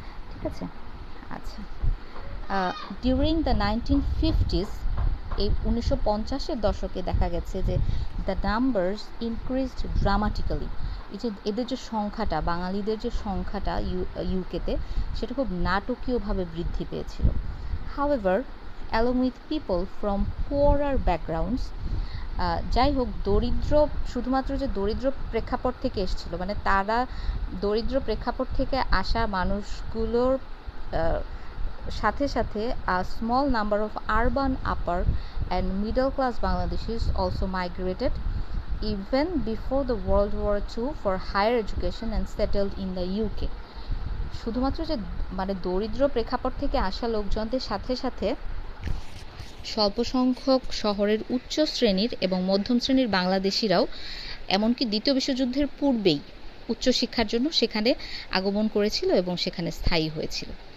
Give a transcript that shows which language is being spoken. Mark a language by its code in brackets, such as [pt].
[bn] ঠিক আছে, আচ্ছা, ডিউরিং দ্য 1950s, এই 1950-এর দশকে দেখা গেছে যে দ্য নাম্বারস ইনক্রিজড ড্রামাটিক্যালি, এই যে এদের যে সংখ্যাটা, বাঙালিদের যে সংখ্যাটা ইউকেতে, সেটা খুব নাটকীয়ভাবে বৃদ্ধি পেয়েছিল। However, along with people from পুয়ারার backgrounds, যাই হোক, দরিদ্র, শুধুমাত্র যে দরিদ্র প্রেক্ষাপট থেকে এসেছিল, মানে তারা দরিদ্র প্রেক্ষাপট থেকে আসা মানুষগুলোর সাথে সাথে [en] a small number of urban upper and middle class Bangladeshis also migrated even before the World War II for higher education and settled in the UK. [bn] শুধুমাত্র যে মানে দরিদ্র প্রেক্ষাপট থেকে আসা লোকজনদের সাথে সাথে স্বল্প সংখ্যক শহরের উচ্চ শ্রেণীর এবং মধ্যম শ্রেণীর বাংলাদেশিরাও এমনকি দ্বিতীয় বিশ্বযুদ্ধের পূর্বেই উচ্চশিক্ষার জন্য সেখানে আগমন করেছিল এবং সেখানে স্থায়ী হয়েছিল।